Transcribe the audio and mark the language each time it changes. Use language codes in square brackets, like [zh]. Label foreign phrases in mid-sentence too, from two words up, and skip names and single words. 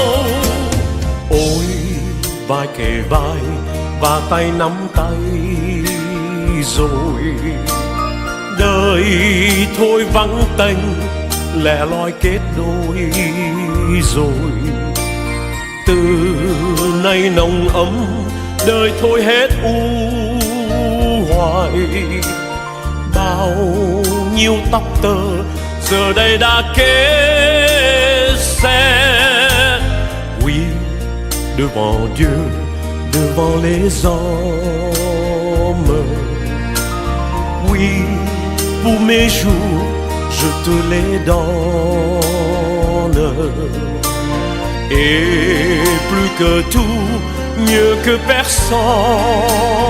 [vi] Ôi vai kề vai và tay nắm tay rồi, đời thôi vắng tênh lẻ loi kết đôi rồi. Từ nay nồng ấm đời thôi hết u hoài. Bao nhiêu tóc tơ giờ đây đã kết xe. [fr] Oui, devant Dieu, devant les hommes. Oui, pour mes jours, je te les donne. Et plus que tout, mieux que personne,